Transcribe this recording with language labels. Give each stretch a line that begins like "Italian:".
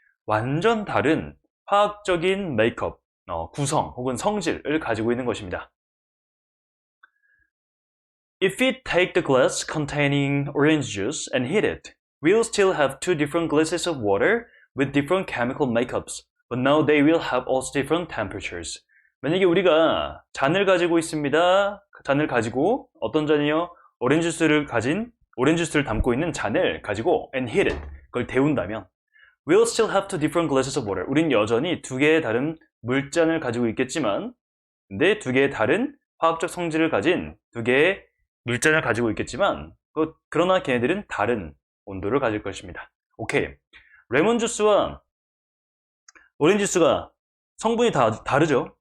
Korean: 완전 다른 화학적인 메이크업, 구성 혹은 성질을 가지고 있는 것입니다.
English: If we take the glass containing orange juice and heat it, we'll still have two different glasses of water with different chemical makeups, but now they will have also different temperatures.
Korean: 만약에 우리가 잔을 가지고 있습니다. 잔을 가지고 어떤 잔이요? 오렌지 주스를 담고 있는 잔을 가지고
English: and heat it,
Korean: 그걸 데운다면
English: we'll still have two different glasses of water.
Korean: 우린 여전히 두 개의 다른 물잔을 가지고 있겠지만 근데 두 개의 다른 화학적 성질을 가진 두 개의 물잔을 가지고 있겠지만 그러나 걔네들은 다른 온도를 가질 것입니다. 오케이. 레몬 주스와 오렌지 주스가 성분이 다 다르죠.